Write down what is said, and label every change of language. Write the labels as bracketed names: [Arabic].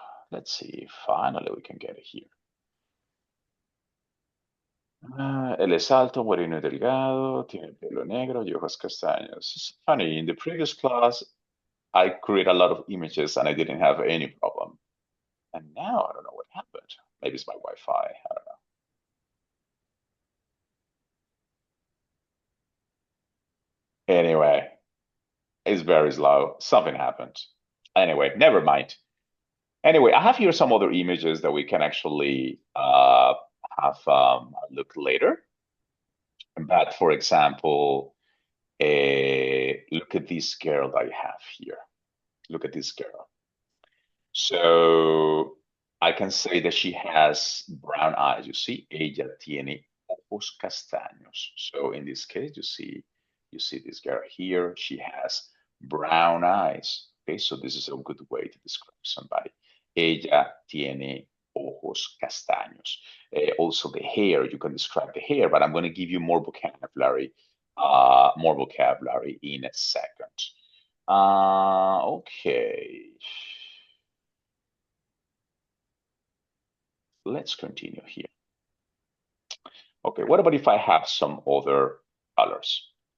[English] Let's see. Finally, we can get it here. [Spanish] Él es alto, moreno y delgado, tiene pelo negro y ojos castaños. [English] It's funny, in the previous class, I created a lot of images and I didn't have any problem. And now I don't know what happened. Maybe it's my Wi-Fi. I don't know. Anyway, it's very slow. Something happened. Anyway, never mind. Anyway, I have here some other images that we can actually have a look later. But for example, look at this girl that I have here. Look at this girl. So I can say that she has brown eyes. You see, [Spanish] ella tiene ojos castaños. [English] So in this case, you see this girl here. She has brown eyes. Okay, so this is a good way to describe somebody. [Spanish] Ella tiene ojos castaños. [English] Also, the hair. You can describe the hair, but I'm going to give you more vocabulary. More vocabulary in a second. Okay. Let's continue here. Okay, what about if I have some other colors?